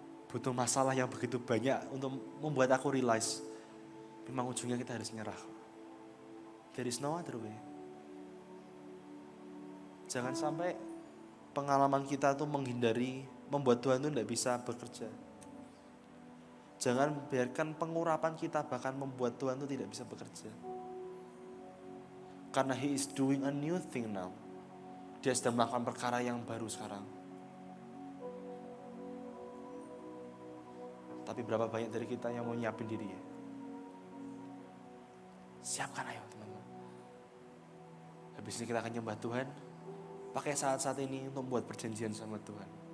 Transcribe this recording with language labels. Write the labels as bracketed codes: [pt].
[id] Butuh masalah yang begitu banyak untuk membuat aku realize, memang ujungnya kita harus nyerah. [en] There is no other way. [id] Jangan sampai pengalaman kita tuh menghindari, membuat Tuhan tuh tidak bisa bekerja. Jangan biarkan pengurapan kita bahkan membuat Tuhan itu tidak bisa bekerja. Karena [en] He is doing a new thing now. [id] Dia sedang melakukan perkara yang baru sekarang. Tapi berapa banyak dari kita yang mau nyiapin diri ya? Siapkan ayo teman-teman. Habis ini kita akan nyembah Tuhan. Pakai saat-saat ini untuk membuat perjanjian sama Tuhan.